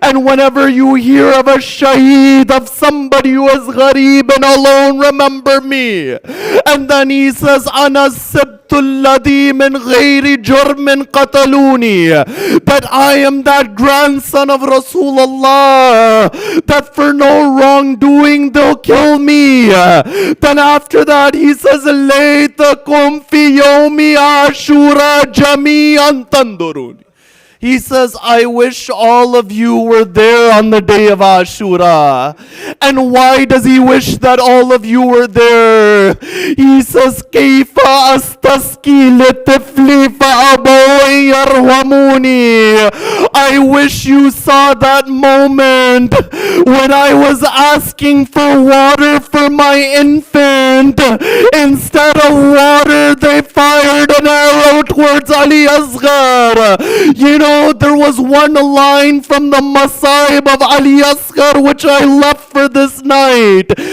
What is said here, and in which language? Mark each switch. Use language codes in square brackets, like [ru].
[en] And whenever you hear of a shaheed, of somebody who is gharib and alone, remember me. And then he says, [ar] Ana الذي من غير جرم قتلوني. [en] That I am that grandson of Rasulullah, that for no wrongdoing they'll kill me. Then after that he says, [ar] ليتكم في يوم عاشوراء جميعا تنظرون. [en] He says, I wish all of you were there on the day of Ashura. And why does he wish that all of you were there? He says, [ar] كيف أستسقي لطفلي فأبوي يرحموني. [en] I wish you saw that moment when I was asking for water for my infant. Instead of water, they fired an arrow towards Ali Asghar. You know, there was one line from the Masaib of Ali Asghar which I left for this night.